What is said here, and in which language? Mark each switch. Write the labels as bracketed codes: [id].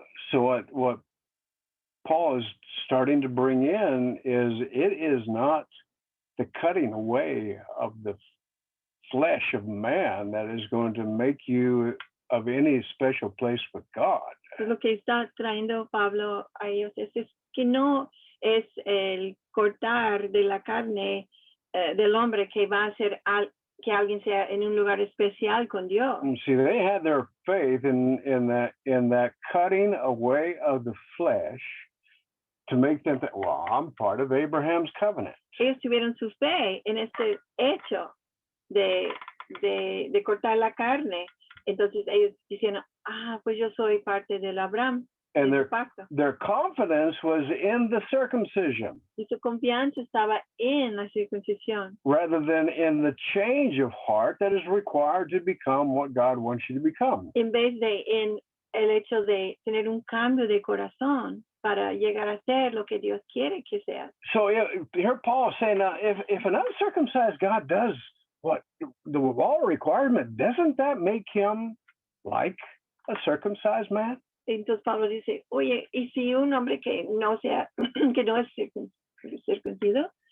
[en] So what Paul is starting to bring in is it is not the cutting away of the flesh of man that is going to make you of any special place with God. [es] Lo que está trayendo Pablo a ellos es que no es el cortar de la carne del hombre que va a hacer que alguien sea en un lugar especial con Dios. [en] And see, they had their faith in that cutting away of the flesh to make them think, well, I'm part of Abraham's covenant. [es] Ellos tuvieron su fe en este hecho de cortar la carne. Entonces ellos dicen, pues yo soy parte del Abraham, [en] And [es] de su pacto. [en] their confidence was in the circumcision [es] Y su confianza estaba en la circuncisión, [en] rather than in the change of heart that is required to become what God wants you to become. [es] en vez de en el hecho de tener un cambio de corazón para llegar a ser lo que Dios quiere que sea. [en] So here Paul is saying, now, if an uncircumcised God does what the law requirement, doesn't that make him like a circumcised man? [es] Entonces Pablo dice, oye, ¿y si un hombre que no es circuncido,